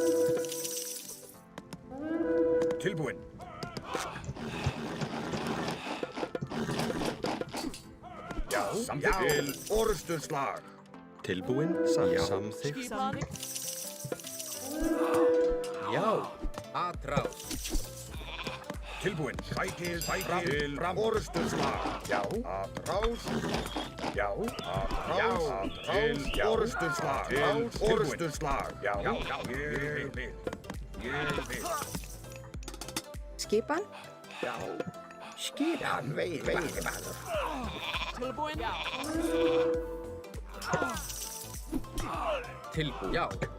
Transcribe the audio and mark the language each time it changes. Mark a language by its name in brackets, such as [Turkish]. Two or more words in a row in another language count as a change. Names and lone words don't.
[Icelandic] Tilbúin. Já. Samþykkt. Til orustuslag. Tilbúin. Já. Samþykkt. Já. Atrás. Tilbúin. Sækið fram. Orustuslag. Já. Atrás. Já. Atrás. Til orustuslag. Til orustuslag. Já. Ég vil. Skipan. Já. Skipan. Veiðimaður. Tilbúin. Tilbúin. Já.